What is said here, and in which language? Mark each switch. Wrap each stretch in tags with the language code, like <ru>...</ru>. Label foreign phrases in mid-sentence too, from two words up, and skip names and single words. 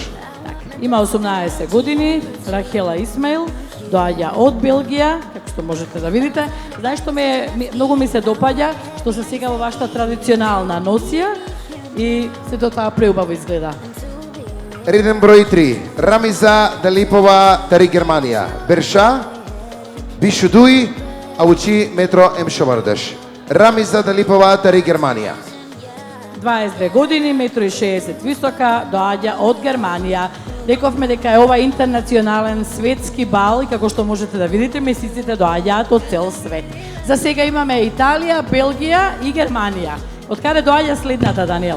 <mk>Има 18 години, Рахела Исмаил, доаѓа од Белгија, како што можете да видите. Знаеш што многу ми се допаѓа, што се сега во вашата традиционална носија и сето тоа преубаво изгледа. Реден број 3.</mk> <rom>Рамиза Далипова, Тари Германија. Берша, Бишудуи, Аучи Метро М. Шовардеш. Рамиза Далипова, Тари Германија.</rom> <mk>22 години, 1,60 м висока, доаѓа од Германија. Рековме дека е ова интернационален светски бал и како што можете да видите, месиците доаѓаат од цел свет. За сега имаме Италија, Белгија и Германија. Од каде доаѓа следната, Даниел?</mk>